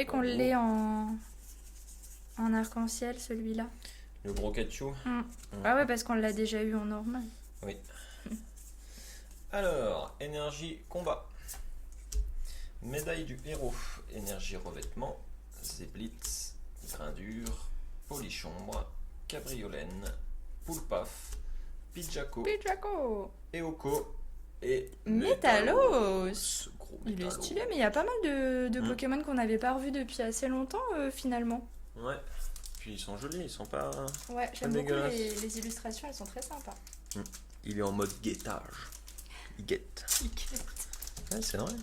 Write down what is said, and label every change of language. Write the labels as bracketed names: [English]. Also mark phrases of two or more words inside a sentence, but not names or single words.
[French] pour qu'on vous. l'ait en arc-en-ciel celui-là. Le gros cachou. Ah ouais, parce qu'on l'a déjà eu en normal. Oui. Alors, énergie combat. Médaille du héros. Énergie revêtement. Zéblitz. Grindure. Polichombre. Cabriolène. Poulpaf. Pidjaco. Pijaco. Eoko. Et Métalos. Gros Il est Métalos. stylé, mais il y a pas mal de Mm. Pokémon qu'on n'avait pas revus depuis assez longtemps finalement. Ouais. Puis ils sont jolis, ils sont pas... Ouais, j'aime beaucoup dégueulasse. les illustrations, elles sont très sympas. Il est en mode guettage. Il guette. Ouais, c'est vrai.